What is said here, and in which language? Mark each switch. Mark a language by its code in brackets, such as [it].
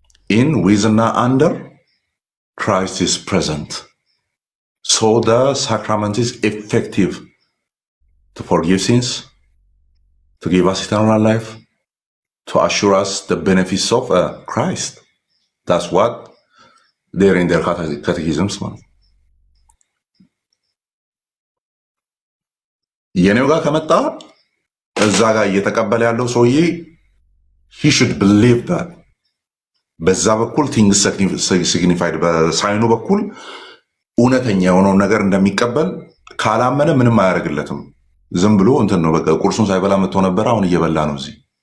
[en] in with እና under Christ is present so the sacrament is effective to forgive sins, to give us eternal life, to assure us the benefits of Christ. That's what they're in their catechisms. [am] የኔው ጋር ከመጣ እዛ ጋር እየተቀበለ ያለው ሰውዬ [en] he should believe that [am] በዛ በኩል [en] things signified [am] በሳይኑ በኩል እውነተኛ የሆነውን ነገር እንደሚቀበል ካላመነ ምንም አያደርግለትም። ዝም ብሎ እንትን ነው በቃ ቁርሱን ሳይበላ መጥቶ ነበር፣ አሁን እየበላ ነው። እዚህ